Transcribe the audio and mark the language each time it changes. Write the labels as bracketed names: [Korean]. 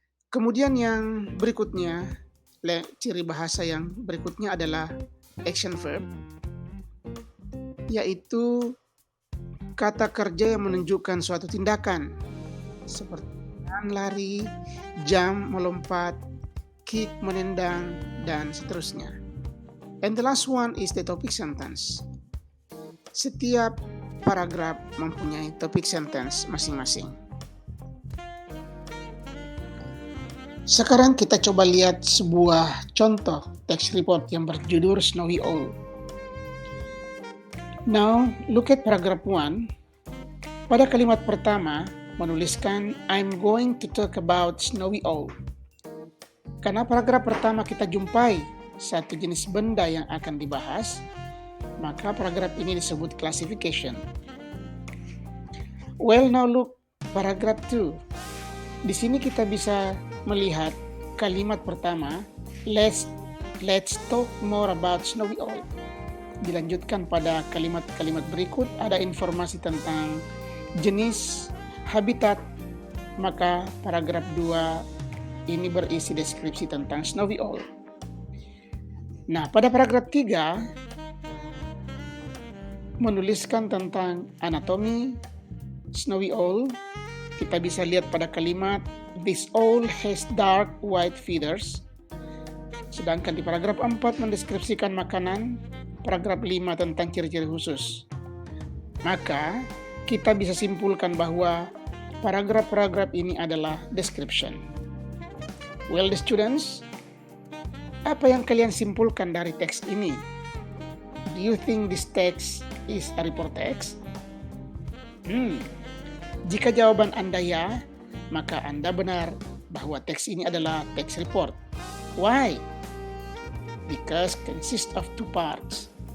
[Indonesian] Kemudian yang berikutnya, ciri bahasa yang berikutnya adalah action verb, yaitu kata kerja yang menunjukkan suatu tindakan seperti lari, jump, melompat, kick, menendang, dan seterusnya. [English] And the last one is the topic sentence. [Indonesian] Setiap paragraf mempunyai topic sentence masing-masing. Sekarang kita coba lihat sebuah contoh text report yang berjudul Snowy Owl. [English] Now, look at paragraph 1. [Indonesian] Pada kalimat pertama, menuliskan [English] I'm going to talk about Snowy Owl. [Indonesian] Karena paragraf pertama kita jumpai satu jenis benda yang akan dibahas, maka paragraf ini disebut classification. [English] Well, now look paragraph 2. [Indonesian] Di sini kita bisa melihat kalimat pertama, [English] let's talk more about Snowy Owl. [Indonesian] Dilanjutkan pada kalimat-kalimat berikut ada informasi tentang jenis, habitat, maka paragraf 2 ini berisi deskripsi tentang Snowy Owl. Nah, pada paragraf 3 menuliskan tentang anatomi Snowy Owl. Kita bisa lihat pada kalimat [English] this owl has dark white feathers. [Indonesian] Sedangkan di paragraf 4 mendeskripsikan makanan, paragraf 5 tentang ciri-ciri khusus. Maka kita bisa simpulkan bahwa paragraf-paragraf ini adalah description. [English] Well, the students, [Indonesian] apa yang kalian simpulkan dari teks ini? [English] Do you think this text is a report text? [Indonesian] Jika jawaban Anda ya, maka Anda benar bahwa teks ini adalah teks report. [English] Why? Because consists of 2 parts.